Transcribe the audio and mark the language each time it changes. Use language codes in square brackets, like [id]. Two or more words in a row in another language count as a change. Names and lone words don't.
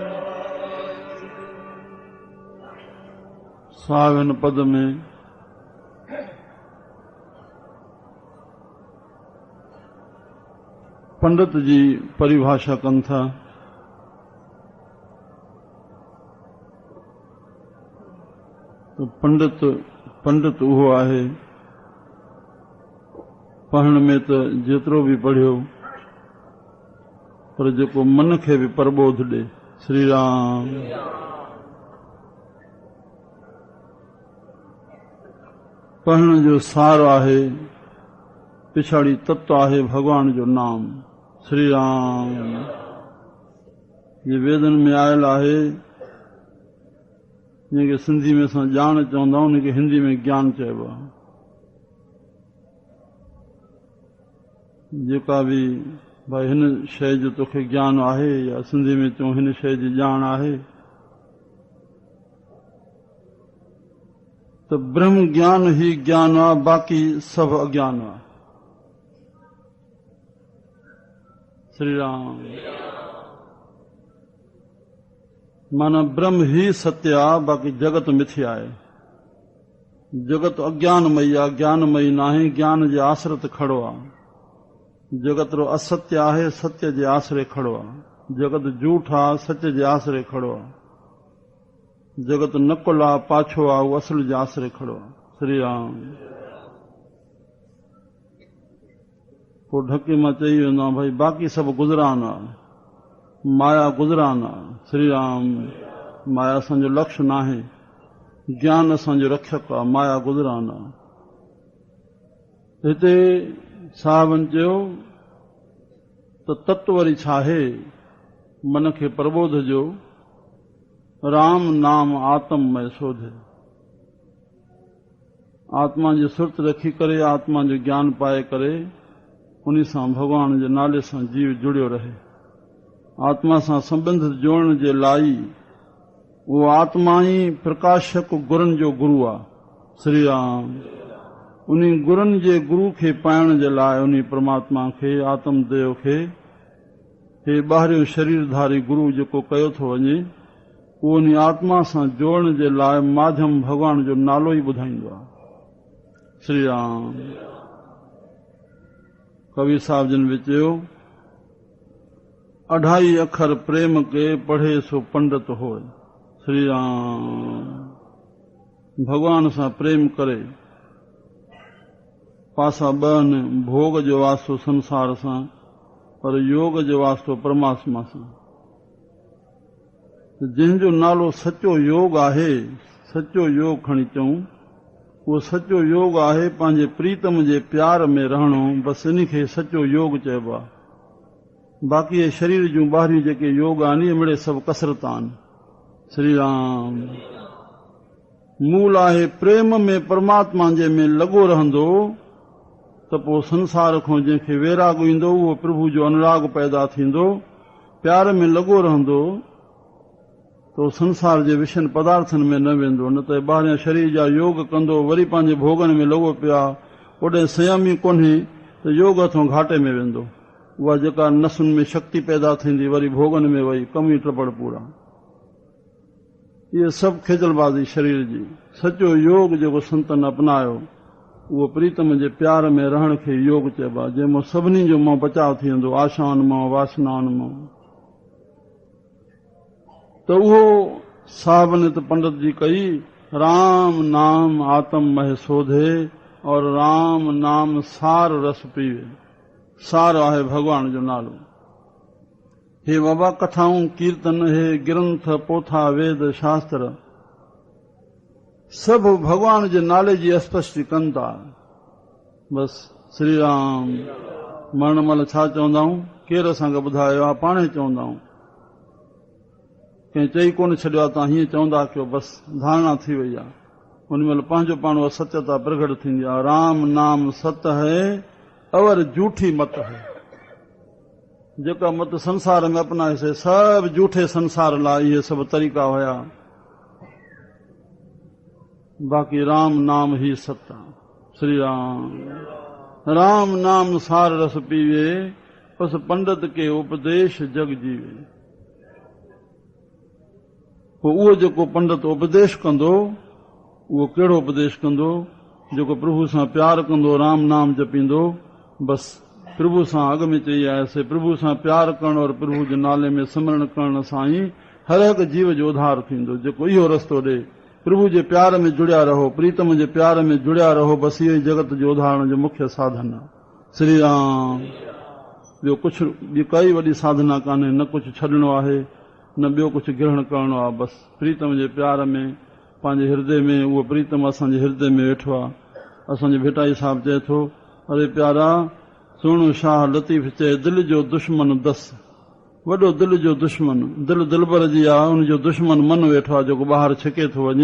[sd] सावन पद में पंडित जी परिभाषा कनि था। तो पंडित उहो आहे, पढ़ण में त जेतिरो बि पढ़ियो, पर जेको मन खे बि प्रबोध ॾे। श्री राम। पढ़ण जो सार आहे, पिछाड़ी तत्व आहे भगवान जो नाम। श्री राम। ये वेदन में आयल आहे, जंहिंखे सिंधी में असां ॼाण चवंदा आहियूं, उनखे हिंदी में ज्ञान चइबो आहे। जेका बि भाई हिन शइ जो तोखे ज्ञान आहे, या सिंधी में चऊं हिन शइ जी ॼाण आहे, त ब्रह्म ज्ञान ही ज्ञान आहे, बाक़ी सभु अज्ञान आहे। श्री राम। माना ब्रह्म ही सत्य आहे, बाक़ी जगत मिथ्या आहे। जगत अज्ञानमयी आहे, ज्ञानमयी नाहे। ज्ञान जे आश्रित खड़ो आहे। जगत रो असत्य आहे, सत्य जे आसरे खड़ो आहे। जगत झूठ आहे, सत्य जे आसरे खड़ो आहे। जगत नकुल आहे, पाछो आहे, उहो असल जे आसरे खड़ो आहे। श्री राम। पोइ ढके मां चई वेंदो भाई बाक़ी सभु गुज़रान आहे, माया गुज़रान आहे। श्री राम। माया असांजो लक्ष्य नाहे, ज्ञान असांजो रक्षक आहे, माया गुज़रान आहे। हिते साहिबनि चयो त तत्व वरी छा आहे, मन खे प्रबोध जो, [pa] राम नाम आत्ममय शोधे। [sd] आत्मा जी सुरत रखी करे, आत्मा जो ज्ञान पाए करे, उन सां भगवान जे नाले सां जीव जुड़ियो रहे। आत्मा सां संबंध जोड़ण जे लाइ वो आत्मा ई प्रकाशक गुरनि जो गुरु आहे, श्री राम। उन गुरनि जे गुरु खे पाइण जे लाइ उन परमात्मा खे, आत्मदेव खे, हे ॿाहिरियों शरीरधारी गुरु जेको कयो थो वञे, उहो उन आत्मा सां जोड़ण जे लाइ माध्यम भगवान जो नालो ई ॿुधाईंदो आहे, श्री राम। कबीर साहिब जिन बि चयो, [hi] अढाई अखर प्रेम के पढ़े सो पंडित होए, [sd] श्री राम। भगवान सां प्रेम करे, पासा ॿ भोग जो वास्तो संसार सां, पर योग जो वास्तो परमात्मा सां। जंहिंजो नालो सचो योग आहे, सचो योग खणी चऊं, उहो सचो योग आहे पंहिंजे प्रीतम जे प्यार में रहणो, बसि इन खे सचो योग चइबो आहे। बाक़ी शरीर जूं ॿाहिरियूं जेके योग आहिनि, इहे मिड़े सभु कसरत आहिनि, श्री राम। मूल आहे प्रेम में परमात्मा जे में लॻो रहंदो, त पोइ संसार खां जंहिंखे वैराग ईंदो, उहो प्रभु जो अनुराग पैदा थींदो। प्यार में लॻो रहंदो तो संसार जे विषयनि पदार्थनि में न वेंदो, न त ॿाहिरियां शरीर जा योग कंदो, वरी पंहिंजे भोगनि में लॻो पिया, ओॾे संयम ई कोन्हे त योग हथों घाटे में वेंदो। उहा जेका नसुनि में शक्ति पैदा थींदी, वरी भोगनि में वही कमी टपड़ पूरा। इहे सभु खेजलबाज़ी शरीर जी। सचो योग जेको संतनि अपनायो, उहो प्रीतम जे प्यार में रहण खे योग चइबो आहे, जंहिंमां सभिनी जो मां बचाव थी वेंदो, आशाउनि मां, वासनाउनि मां। त उहो साहिबनि त पंडित जी कई, [pa] राम नाम आत्ममय शोधे [sd] और [pa] राम नाम सार रस पीवे। [sd] सार आहे भगवान जो नालो। हे बाबा, कथाऊं कीर्तन, हे ग्रंथ पोथा वेद शास्त्र सभु भगवान जे नाले जी स्पष्टी कनि था। बसि श्री राम। मरण महिल छा चवंदा आहियूं, केरु असांखे ॿुधायो आहे, पाणे चवंदा आहियूं, कंहिं चई कोन छॾियो आहे, तव्हां हीअं चवंदा कयो, बसि धारणा थी वई आहे। उन महिल पंहिंजो पाण सत्यता प्रगट थींदी आहे। [hi] राम नाम सत है और झूठी मत है। [sd] जेका मत संसार में अपनाए से सभु झूठे संसार लाइ इहे सभु तरीक़ा हुया। बाक़ी राम नाम ही सत आहे, श्री राम। [pa] राम नाम सार रस पीवे, बस पंडित के उपदेश जग जीवे। [sd] पोइ उहो जेको पंडित उपदेश कंदो, उहो कहिड़ो उपदेश कंदो, जेको प्रभु सां प्यार कंदो, राम नाम जपींदो। बसि प्रभु सां अॻ में चई आयासीं, प्रभु सां प्यार करण और प्रभु जे नाले में सिमरण करण सां ई हर हिकु जीव जो उद्धार थींदो। जेको इहो रस्तो ॾे, प्रभु जे प्यार में जुड़िया रहो, प्रीतम जे प्यार में जुड़िया रहो, बसि इहो ई जगत जो उद्धारण जो मुख्य साधन आहे, श्री राम। ॿियो कुझु ॿी काई वॾी साधना कान्हे, न कुझु छॾणो आहे, न ॿियो कुझु ग्रहण करणो आहे। बसि प्रीतम जे प्यार में पंहिंजे हृदय में, उहो प्रीतम असांजे हृदय में वेठो आहे। असांजो भेटाई साहिबु चए थो, अरे प्यारा सुहिणो शाह लतीफ़ चए, दिलि जो दुश्मन दस, वॾो दिलि जो दुश्मन, दिलि दिलबर जी आहे, उनजो दुश्मन मन वेठो आहे, जेको ॿाहिरि छिके थो वञे।